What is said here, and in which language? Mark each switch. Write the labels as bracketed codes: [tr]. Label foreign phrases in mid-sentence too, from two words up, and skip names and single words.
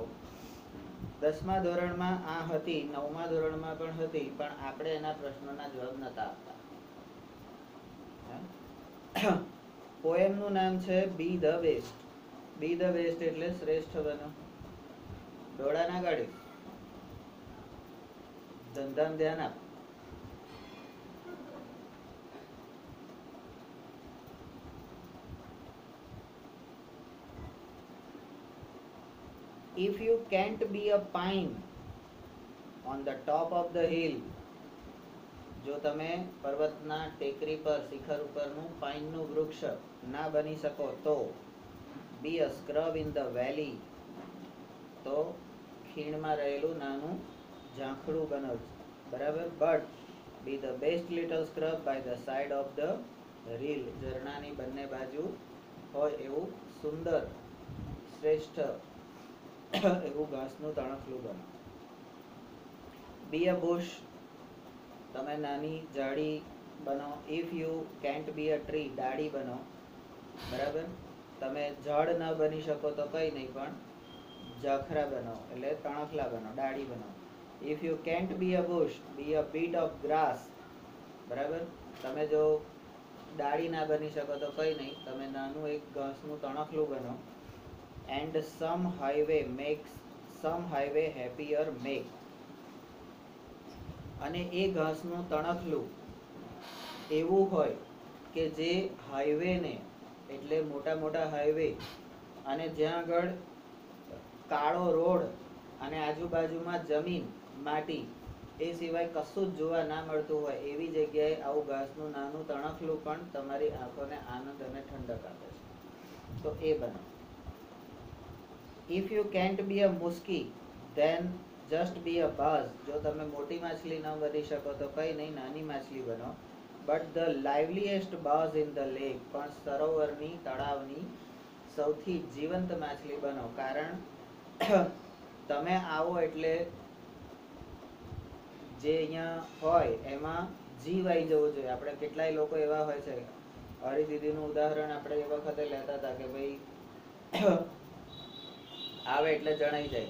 [gu] 10મા ધોરણમાં આ હતી, 9મા ધોરણમાં પણ હતી, પણ આપણે એના પ્રશ્નોના જવાબ નતા આપતા. પોએમનું નામ છે [en] be the best. be the best [gu] એટલે શ્રેષ્ઠ બનો. ડોળા ના ગાડી, ધંધામાં ધ્યાન આપ. [en] If you can't be a pine on the top of the hill, [gu] જો તમે પર્વતના ટેકરી પર, શિખર ઉપરનું પાઇનનું વૃક્ષ ના બની શકો તો [en] be a scrub in the valley, [gu] તો ખીણમાં રહેલું નાનું ઝાંખડું બનો. બરાબર. [en] but be the best little scrub by the side of the rill, [gu] ઝરણાની બંને બાજુ હોય એવું સુંદર, શ્રેષ્ઠ એવું ઘાસનું તણખલું બનો. [en] be a bush, [gu] તમે નાની ઝાડી બનો. [en] if you can't be a tree, [gu] ડાળી બનો. બરાબર. તમે ઝાડ ન બની શકો તો કઈ નહીં, પણ ઝાખરા બનો એટલે તણખલા બનો, ડાળી બનો. [en] if you can't be a bush, be a bit of grass. [gu] બરાબર. તમે જો ડાળી ના બની શકો તો કઈ નહીં, તમે નાનું એક ઘાસનું તણખલું બનો. [en] and some highway happier make, [gu] અને એ ઘાસનું તણખલું એવું હોય કે જે હાઈવે ને, એટલે મોટા મોટા હાઈવે, અને જ્યાં આગળ કાળો રોડ અને આજુબાજુમાં જમીન, માટી, એ સિવાય કશું જ જોવા ના મળતું હોય એવી જગ્યાએ આવું ઘાસનું નાનું તણખલું પણ તમારી આંખોને આનંદ અને ઠંડક આપે છે. તો એ બનો. [en] if you can't be a muskie, then just be a bass. [gu] જો તમે મોટી માછલી ન બની શકો તો કઈ નહીં, નાની માછલી બનો. [en] but the liveliest bass in the lake, [gu] પણ સરોવરની, તળાવની સૌથી જીવંત માછલી બનો. કારણ તમે આવો એટલે જે અહીંયા હોય એમાં જીવ આવી જવો જોઈએ. આપણે કેટલાય લોકો એવા હોય છે, હરી દીદીનું ઉદાહરણ આપણે એ વખતે લેતા હતા કે ભાઈ આવે એટલે જણાઈ જાય.